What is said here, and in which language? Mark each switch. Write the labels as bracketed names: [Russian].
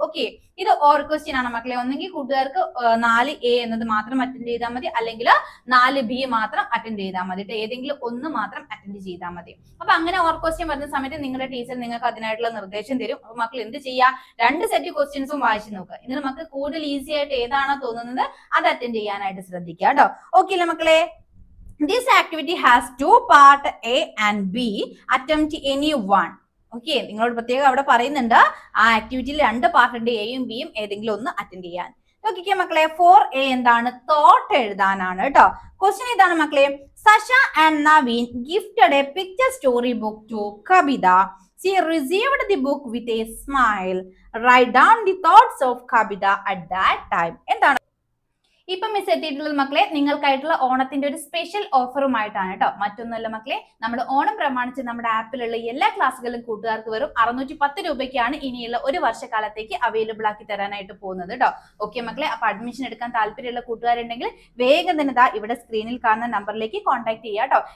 [Malayalam] Okay, ഇത് or question ആണ് മക്കളെ. ഒന്നെങ്കിൽ കൂട്ടുകാർക്ക് 4A എന്നത് മാത്രം അറ്റൻഡ് ചെയ്താൽ മതി, അല്ലെങ്കിൽ 4B മാത്രം അറ്റൻഡ് ചെയ്താൽ മതി. ഏതെങ്കിലും ഒന്ന് മാത്രം അറ്റൻഡ് ചെയ്താൽ മതി. അപ്പൊ അങ്ങനെ ഓർ ക്വസ്റ്റ്യൻ വരുന്ന സമയത്ത് നിങ്ങളുടെ ടീച്ചർ നിങ്ങൾക്ക് അതിനായിട്ടുള്ള നിർദ്ദേശം തരും. അപ്പൊ മക്കൾ എന്ത് ചെയ്യുക, 2 സെറ്റ് ക്വസ്റ്റ്യൻസും വായിച്ചു നോക്കുക. എന്നിട്ട് മക്കൾ കൂടുതൽ ഈസി ആയിട്ട് ഏതാണോ തോന്നുന്നത് അത് അറ്റൻഡ് ചെയ്യാനായിട്ട് ശ്രദ്ധിക്കുക കേട്ടോ. ഓക്കെ അല്ലേ മക്കളെ? [English] This activity has 2 parts, A and B. Attempt any one. [Malayalam] Okay, നിങ്ങളോട് പ്രത്യേകം അവിടെ പറയുന്നുണ്ട് ആ ആക്ടിവിറ്റിയിൽ 2 പാർട്ട് ഉണ്ട്, എയും ബിയും ഏതെങ്കിലും ഒന്ന് അറ്റൻഡ് ചെയ്യാൻ. നോക്കിക്കേ മക്കളെ, 4A എന്താണ്? തോട്ട് എഴുതാനാണ് കേട്ടോ. ക്വസ്റ്റ്യൻ ഇതാണ് മക്കളെ. [English] Sasha and Naveen gifted a picture story book to Kabita. She received the book with a smile. Write down the thoughts of Kabita at that time. [Malayalam] എന്താണ് ഇപ്പൊ മിസ് എത്തിയിട്ടുള്ളത് മക്കളെ? നിങ്ങൾക്കായിട്ടുള്ള ഓണത്തിന്റെ ഒരു സ്പെഷ്യൽ ഓഫറുമായിട്ടാണ് കേട്ടോ. മറ്റൊന്നുമല്ല മക്കളെ, നമ്മുടെ ഓണം പ്രമാണിച്ച് നമ്മുടെ ആപ്പിലുള്ള എല്ലാ ക്ലാസ്സുകളും കൂട്ടുകാർക്ക് വെറും 610 രൂപയ്ക്കാണ് ഇനിയുള്ള ഒരു വർഷക്കാലത്തേക്ക് അവൈലബിൾ ആക്കി തരാനായിട്ട് പോകുന്നത് കേട്ടോ. ഓക്കെ മക്കളെ, അപ്പൊ അഡ്മിഷൻ എടുക്കാൻ താല്പര്യമുള്ള കൂട്ടുകാരുണ്ടെങ്കിൽ വേഗം തന്നെ ദാ ഇവിടെ സ്ക്രീനിൽ കാണുന്ന നമ്പറിലേക്ക് കോൺടാക്ട് ചെയ്യുക കേട്ടോ.